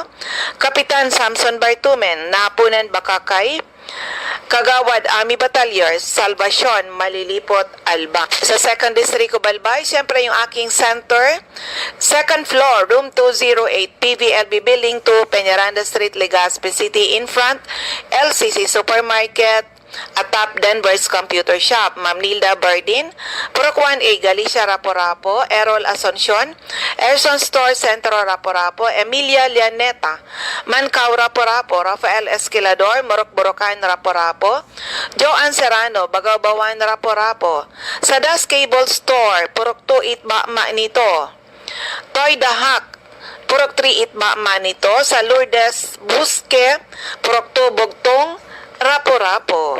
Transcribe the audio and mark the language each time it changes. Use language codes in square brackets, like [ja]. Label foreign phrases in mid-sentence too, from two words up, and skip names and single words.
[bik] Kapitan Samson Bartumen, Napunan, Bakakay. Kagawad Army Battalions, Salvacion, Malilipot, Alba. [tl] Sa 2nd District of Albay, siyempre yung aking center, second floor, room 208, PVLB Building 2, Peñaranda Street, Legazpi City, [en] in front, LCC Supermarket, at Top Denver's Computer Shop. [tl] Ma'am Nilda Bardin, Purok 1A, Galicia, Rapo-Rapo, Errol Asuncion, Erson Store, Centro Rapo-Rapo, Emilia Lianeta, Mancao Rapo-Rapo, Rafael Esquilador, Morok-Borocan Rapo-Rapo, Joan Serrano, Bagaw-Bawan Rapo-Rapo, Sadas Cable Store, Purok 2 Itba Manito, Toy Dahak, Purok 3 Itba Manito, sa Lourdes Busque, Purok 2 Bugtong, Rapo-Rapo.